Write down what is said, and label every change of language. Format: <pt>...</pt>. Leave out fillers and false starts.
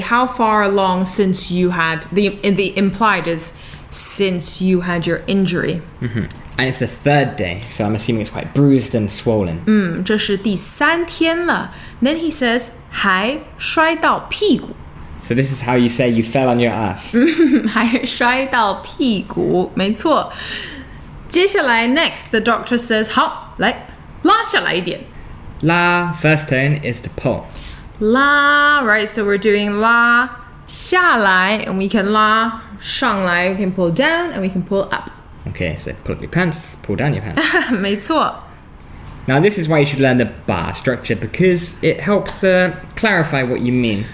<en>How far along since you had the implied is since you had your injury? And it's the third day, so I'm assuming it's quite bruised and swollen.</en> <zh>这是第3天了。</zh> <en>Then he says 还摔到屁股。 So this is how you say you fell on your ass.</en> <zh>还摔到屁股，没错。接下来</zh> <en>next the doctor says</en> <zh>好，来拉下来一点。</zh> <en>La, first tone is to pull. 拉 right, so we're doing 拉下来 and we can 拉上来 we can pull down and we can pull up. Okay, so pull up your pants, pull down your pants.</en> <zh>没错。</zh> <en>Now this is why you should learn the bar structure because it helps clarify what you mean.</en>